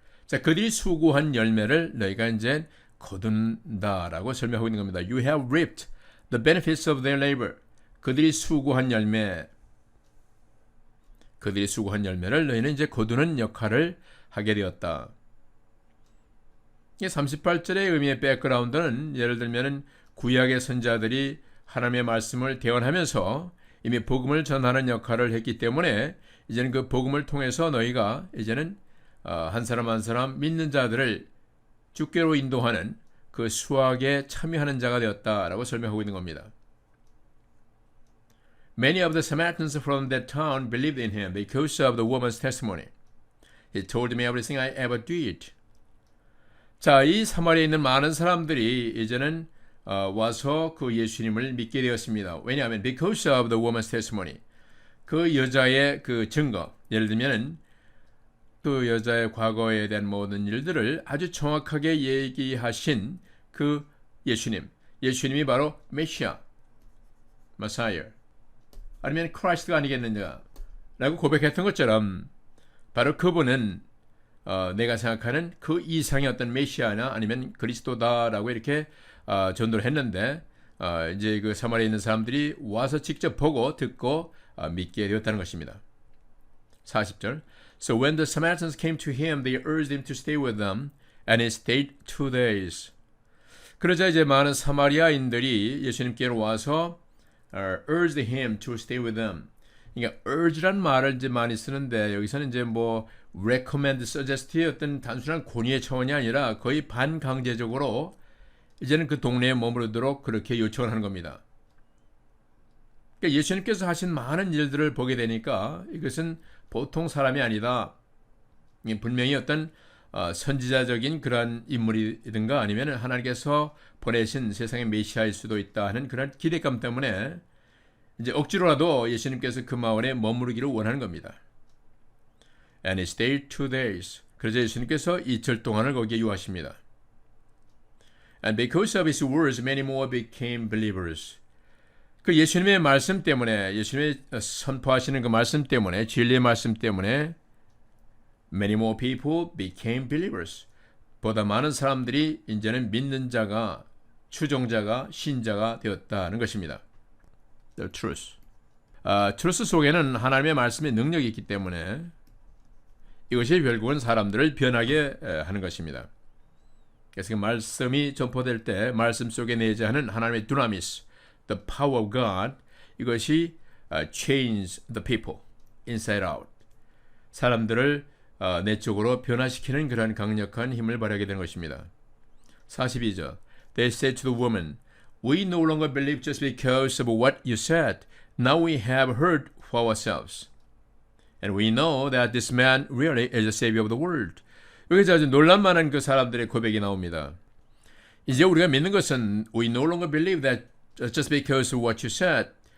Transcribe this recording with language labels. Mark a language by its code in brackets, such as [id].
[ko] 자, 그들이 수고한 열매를 너희가 이제 거둔다라고 설명하고 있는 겁니다. [en] You have reaped the benefits of their labor. [ko] 그들이 수고한 열매를 너희는 이제 거두는 역할을 하게 되었다. 38절의 의미의 백그라운드는 예를 들면 구약의 선지자들이 하나님의 말씀을 대언하면서 이미 복음을 전하는 역할을 했기 때문에 이제는 그 복음을 통해서 너희가 이제는 한 사람 한 사람 믿는 자들을 주께로 인도하는 그 수확에 참여하는 자가 되었다라고 설명하고 있는 겁니다. [en] Many of the Samaritans from that town believed in him because of the woman's testimony. He told me everything I ever did. [ko] 자, 이 사마리아에 있는 많은 사람들이 이제는 와서 그 예수님을 믿게 되었습니다. 왜냐하면 [en] because of the woman's testimony. [ko] 그 여자의 그 증거, 예를 들면은 그 여자의 과거에 대한 모든 일들을 아주 정확하게 얘기하신 그 예수님이 바로 메시아, 마사이어, 아니면 크라이스트가 아니겠느냐라고 고백했던 것처럼 바로 그분은 내가 생각하는 그 이상의 어떤 메시아나 아니면 그리스도다라고 이렇게 전도를 했는데 이제 그 사마리아에 있는 사람들이 와서 직접 보고 듣고 믿게 되었다는 것입니다. 40절. [en] So when the Samaritans came to him, they urged him to stay with them, and he stayed 2 days. [ko] 그러자 이제 많은 사마리아인들이 예수님께로 와서 [en] urged him to stay with them. [ko] 그러니까 urge란 말을 이제 많이 쓰는데 여기서는 이제 뭐 recommend, suggest의 어떤 단순한 권유의 차원이 아니라 거의 반강제적으로 이제는 그 동네에 머무르도록 그렇게 요청을 하는 겁니다. 그러니까 예수님께서 하신 많은 일들을 보게 되니까 이것은 보통 사람이 아니다. 분명히 어떤 선지자적인 그러한 인물이든가 아니면 하나님께서 보내신 세상의 메시아일 수도 있다 하는 그런 기대감 때문에 이제 억지로라도 예수님께서 그 마을에 머무르기를 원하는 겁니다. [en] And he stayed 2 days. [ko] 그래서 예수님께서 이틀 동안을 거기에 유하십니다. [en] And because of his words, many more became believers. [ko] 그 예수님의 말씀 때문에, 예수님의 선포하시는 그 말씀 때문에, 진리의 말씀 때문에 [en] many more people became believers. [ko] 보다 많은 사람들이 이제는 믿는 자가, 추종자가, 신자가 되었다는 것입니다. [en] The truth. [ko] truth 속에는 하나님의 말씀의 능력이 있기 때문에 이것이 결국은 사람들을 변하게 하는 것입니다. 그래서 그 말씀이 전포될 때 말씀 속에 내재하는 하나님의 두나미스, [en] the power of God, [ko] 이것이 [en] change the people inside out. [ko] 사람들을 내적으로 변화시키는 그러한 강력한 힘을 발휘하게 되는 것입니다. 42절. [en] They said to the woman, We no longer believe just because of what you said. Now we have heard for ourselves. And we know that this man really is the Savior of the world. [ko] 여기서 아주 놀랄만한 그 사람들의 고백이 나옵니다. 이제 우리가 믿는 것은 [en] We no longer believe that just because of what you said.